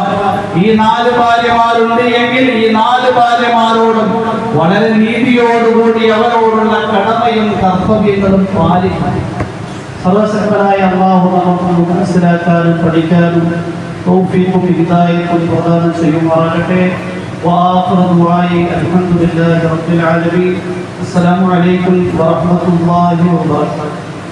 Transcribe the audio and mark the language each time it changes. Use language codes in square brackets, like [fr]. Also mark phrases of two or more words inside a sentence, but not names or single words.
[ml] ഈ 4 ഭാര്യമാരുണ്ട് എങ്കിൽ ഈ 4 ഭാര്യമാരോടും വളരെ നീതിയോടുകൂടി അവരോടുള്ള കടമയും കർത്തവ്യങ്ങളും പാലിക്കണം. സർവശക്തനായ അല്ലാഹു നമുക്ക് മനസ്സിലാക്കാനും പഠിക്കാനും തൗഫീഖും ഹിദായത്തും പ്രദാനം ചെയ്യുമാറാകട്ടെ. [ar] وآخر دعائي الحمد لله رب العالمين. السلام عليكم ورحمة الله وبركاته.